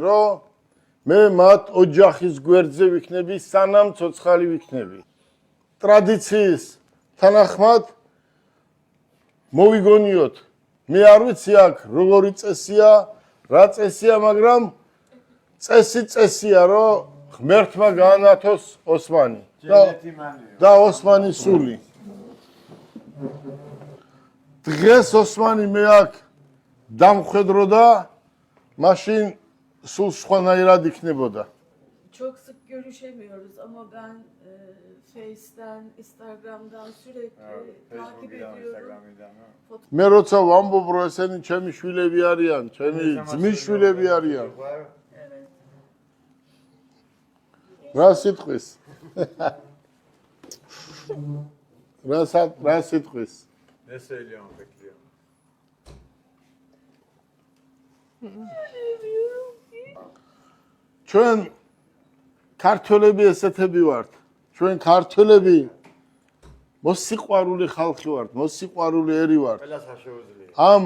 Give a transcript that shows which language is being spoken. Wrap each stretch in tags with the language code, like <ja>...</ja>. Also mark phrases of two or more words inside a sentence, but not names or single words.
<ka>რომ მე მათ ოჯახის გვერდზე ვიქნები სანამ ცოცხალი ვიქნები ტრადიციის თანახმად მოვიგონიოთ მე არ ვიცი აქ როგორი წესია რა წესია მაგრამ წესია რომ ღმერთმა გაანათოს ოსმანი და ოსმანის სული დღეს ოსმანი მე აქ დამხვედრო და mაშინ სულ სხვანაირად იქნებოდა</ka> <tr>Çok sık görüşemiyoruz ama ben Face'den, Instagram'dan sürekli takip ediyorum.</tr> <ka>მე როცა ვამბობ რომ ესენი ჩემი შვილები არიან, ჩემი ძმის შვილები არიან.</ka> <tr>Evet.</tr> <ka>რა სიტყვის? რა სიტყვის?</ka> <tr>Ne söylüyorum bekliyorum.</tr> <ka>ჩვენ ქართველები ესეთები ვართ. ჩვენ ქართველები მოსიყვარული ხალხი ვართ, მოსიყვარული ერი ვართ. Ყველა საშუალოა.</ka>